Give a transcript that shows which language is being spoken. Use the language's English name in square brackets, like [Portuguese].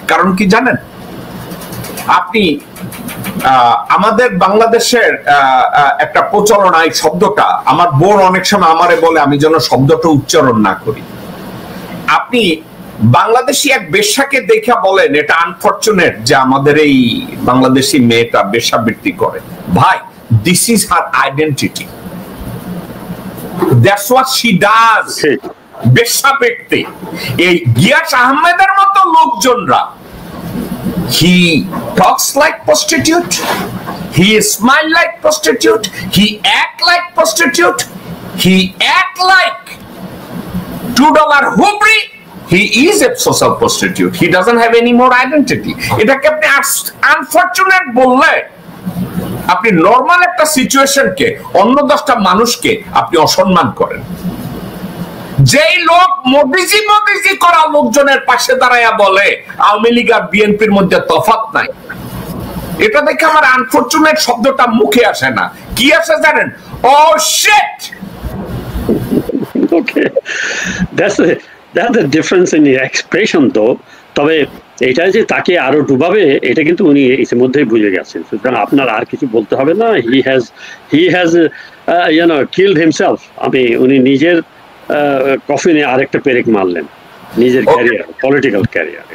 [Bangla] কারণ কি জানেন, আপনি আমাদের বাংলাদেশের একটা প্রচলন, এই শব্দটা আমার বোন অনেক সময় আমারে বলে আমি যেন শব্দটা উচ্চারণ না করি। আপনি বাংলাদেশি এক বেশ্যাকে দেখা বলেন এটা আনফরচুনেট যে আমাদের এই বাংলাদেশি মেয়েটা বেশ্যাবৃত্তি করে। [English] ভাই, this is her identity, that's what she does. [Bangla] বেশ্যাবৃত্তি। এই গিয়াস আহমেদের মতো লোকজনরা, [English] he talks like prostitute, he smile like prostitute, he act like prostitute, he act like $2 hubri. He is a social prostitute. He doesn't have any more identity. [Bangla] এটাকে আপনি unfortunate বললে আপনি normal একটা সিচুয়েশনকে, অন্য 10টা মানুষকে আপনি অসম্মান করেন। যেই লোক মোদিজি করা লোকজনের পাশে দাঁড়ায়া বলে আওয়ামী লীগ আর বিএনপির মধ্যে তফাৎ নাই, এটা দেখে আমার আনফরচুনেট শব্দটা মুখে আসে না। কি আসে জানেন? ও sheet. [English] Okay, that's the difference in the expression though. [Bangla] তবে এটা যে তাকে আরো ডুবাবে এটা কিন্তু উনি ইতিমধ্যেই বুঝে গেছেন, সুতরাং আপনার আর কিছু বলতে হবে না। [English] he has killed himself. [Bangla] উনি নিজের কফিনে আরেকটা পেরেক মারলেন নিজের ক্যারিয়ার, পলিটিক্যাল ক্যারিয়ার।